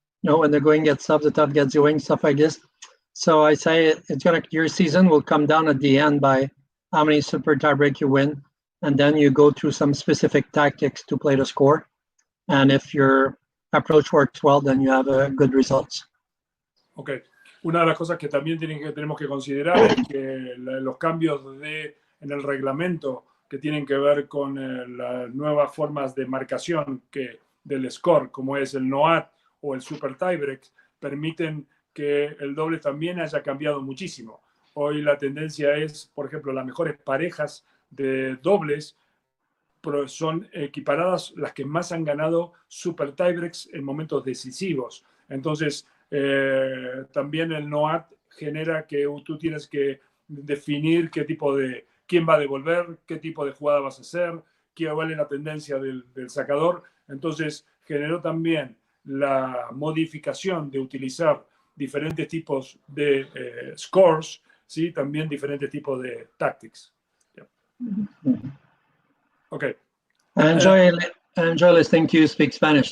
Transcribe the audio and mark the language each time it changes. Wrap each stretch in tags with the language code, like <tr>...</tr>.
<en>When the going gets tough, the tough gets going, stuff like this. So I say your season will come down at the end by how many super tiebreak you win, and then you go through some specific tactics to play the score. And if your approach works well, then you have good results. Okay.</en> <es>Una de las cosas que también tenemos que considerar es que los cambios en el reglamento que tienen que ver con las nuevas formas de marcación del score, como es el NOAT o el super tiebreak, permiten que el doble también haya cambiado muchísimo. Hoy la tendencia es, por ejemplo, las mejores parejas de dobles son equiparadas las que más han ganado super tiebreaks en momentos decisivos. Entonces, también el NOAT genera que tú tienes que definir quién va a devolver, qué tipo de jugada vas a hacer, cuál es la tendencia del sacador. Entonces, generó también la modificación de utilizar diferentes tipos de scores, ¿sí? También diferentes tipos de tactics.</es> <en>Yeah. Okay. I enjoy listening to you speak Spanish.</en>